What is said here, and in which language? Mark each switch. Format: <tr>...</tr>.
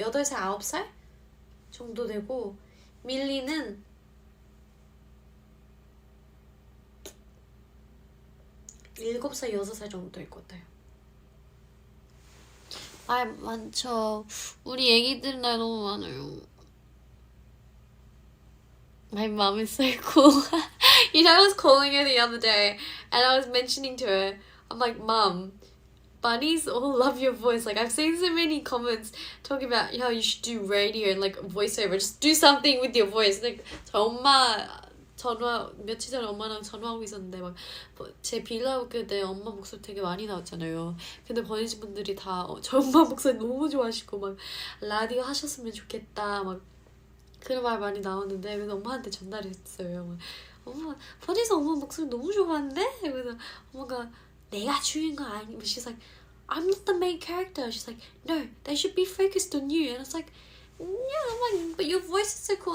<ko>8살 9살 정도 되고 밀리는 7살 6살 정도 될 것 같아요. 말 많죠. 우리 애기들 나이 너무 많아요.</ko> <en>My mom is so cool. You know, I was calling her the other day and I was mentioning to her, I'm like, Mom, bunnies all love your voice. Like, I've seen so many comments talking about how you should do radio and like voiceover. Just do something with your voice.</en> <ko>Like, 저 엄마 며칠 전에 엄마랑 전화하고 있었는데 막 제 빌라우드 때 엄마 목소리 되게 많이 나왔잖아요. 근데 버니지 분들이 다 저 엄마 목소리 너무 좋아하시고 막 라디오 하셨으면 좋겠다 막 그런 말 많이 나왔는데 그래서 엄마한테 전달했어요. 막, 엄마 버니지 엄마 목소리 너무 좋아하는데? 그래서 엄마가 내가 주인공 아니?</ko> <en>She's like, I'm not the main character. She's like, no, they should be focused on you. And it's like, yeah, I'm like, but your voice is so cool.</en>